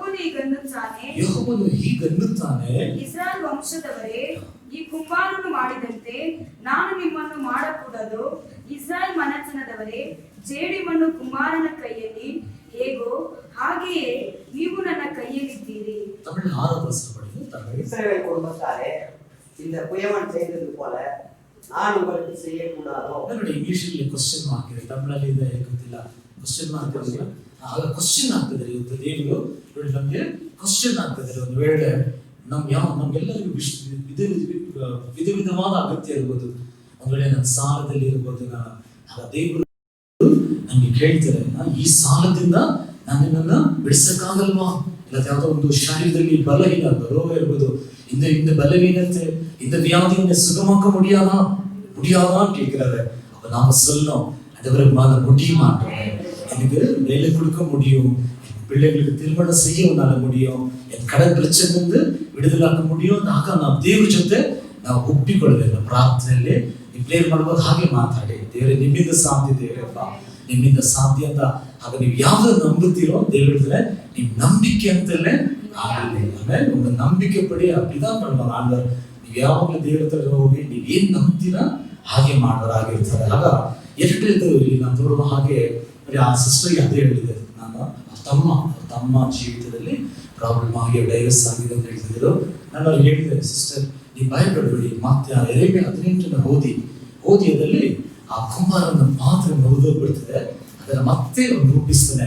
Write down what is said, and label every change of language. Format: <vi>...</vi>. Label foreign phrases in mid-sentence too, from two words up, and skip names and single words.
<kn>ಯೆಹೋವನು ಹೀಗನ್ನುತ್ತಾನೆ, ಇಸ್ರಾಯೇಲ್ ವಂಶದವರೇ, ಈ ಕುಂಬಾರನು ಮಾಡಿದಂತೆ ನಾನು ನಿಮ್ಮನ್ನು ಮಾಡಕೂಡದು. ಇಸ್ರಾಯೇಲ್ ಮನೆತನದವರೇ, ಜೇಡಿಮಣ್ಣು ಕುಂಬಾರನ ಕೈಯಲ್ಲಿ ಹೇಗೋ ಹಾಗೆಯೇ ನೀವು ನನ್ನ கையிலிದ್ದೀರಿ.</kn> <ta>தமிழ் 6வது வசனம் படிங்க. தமிழ். இஸ்ரவேல் குடும்பத்தாரே, இந்த குயவன் செய்தது போல நான் உங்களுக்கு செய்யக்கூடாதோ?</ta> <kn>ನೋಡಿ ಇಂಗ್ಲಿಷಲ್ಲಿ</kn> <en>question mark</en> <kn>ಇದೆ, ತಮಿಳಲ್ಲಿ ಇದೆ ಗೊತ್ತಿಲ್ಲ.</kn> <en>question mark</en> <kn>ಇದೆ. ಆಗ ಕ್ವೆಶ್ಚನ್ ಆಗ್ತದೆ ಇವತ್ತು ದೇವರು ನೋಡಿ ನಮಗೆ ಕ್ವೆಶ್ಚನ್ ಆಗ್ತದೆ. ಒಂದು ವೇಳೆ ನಮ್ಗೆಲ್ಲರಿಗೂ ವಿಧ ವಿಧವಾದ ಅಗತ್ಯ ಇರ್ಬೋದು. ಒಂದ್ ವೇಳೆ ನನ್ನ ಸಾಲದಲ್ಲಿ ಇರ್ಬೋದು. ಆಗ ದೇವರು ನಮ್ಗೆ ಕೇಳ್ತಾರೆ, ಈ ಸಾಲದಿಂದ ನಾನು ನಿನ್ನನ್ನ ಬಿಡಿಸಕ್ಕಾಗಲ್ವಾ? ಇಲ್ಲ ಯಾವುದೋ ಒಂದು ಶಾರೀರದಲ್ಲಿ ಬಲಹೀನ ರೋಗ ಇರ್ಬೋದು,</kn> <ta>இந்த பலவீனத்தை, இந்த வியாதியை சுகமாக்க முடியாதா கேட்கிறாரு. அப்ப நாம சொல்லணும், ஆண்டவரே உன்னால முடியுமாண்டவரே, எனக்கு வேலை கொடுக்க முடியும், பிள்ளைகளுக்கு திருமணம் செய்ய உன்னால முடியும், என் கடன் பிரச்சனைಯಿಂದ ಬಿಡುದಲಾಕ முடியும்.</ta> <kn>ಆಗ ನಾವು ದೇವರ ಜೊತೆ ನಾವು ಒಪ್ಪಿಕೊಳ್ಳಬೇಕು. ಪ್ರಾರ್ಥನೆಯಲ್ಲಿ ನೀವು ಪ್ರೇಯರ್ ಮಾಡುವಾಗ ಹಾಗೆ ಮಾತಾಡಿ, ದೇವರೇ ನಿಮ್ಮಿಂದ ಸಾಧ್ಯ, ದೇವರಪ್ಪ ನಿಮ್ಮಿಂದ ಸಾಧ್ಯ ಅಂತ. ಆಗ ನೀವು ಯಾವ್ದು ನಂಬುತ್ತೀರೋ ದೇವ್ರು ಹೇಳಿದ್ರೆ ನೀವು ನಂಬಿಕೆ ಅಂತಲೇ ಆಗಲಿ. ಆಮೇಲೆ ಒಂದು ನಂಬಿಕೆ ಪಡಿ</kn> <ta>அப்படிதான் பண்ணுவாங்க ஆண்டவர்.</ta> <kn>ನೀವು ಯಾವಾಗಲೂ ದೇವರ ಹತ್ರ ಹೋಗಿ ನೀವು ಏನ್ ನಂಬ್ತೀರಾ ಹಾಗೆ ಮಾಡೋರಾಗಿರ್ತಾರೆ. ಆಗ ಎಷ್ಟು ಇಲ್ಲಿ ನಾನು ನೋಡುವ ಹಾಗೆ ಆ ಸಿಸ್ಟರ್ಗೆ ಅದೇ ಹೇಳಿದೆ, ನಾನು ತಮ್ಮ ಜೀವಿತದಲ್ಲಿ ಪ್ರಾಬ್ಲಮ್ ಆಗಿ ಡೈವರ್ಸ್ ಆಗಿದೆ ಅಂತ ಹೇಳ್ತಿದ್ರು. ನಾನು ಅವ್ರಿಗೆ ಹೇಳಿದೆ, ಸಿಸ್ಟರ್ ನೀವು ಭಯಪಡಬೇಡಿ, ಮತ್ತೆ ಯೆರೆಮೀಯ 18ನ ಓದಿಯದಲ್ಲಿ ಆ ಕುಂಬಾರನ ಪಾತ್ರೆ ಮುರಿದೋಗ್ಬಿಡ್ತದೆ, ಅದನ್ನ ಮತ್ತೆ ರೂಪಿಸ್ತಾನೆ.</kn>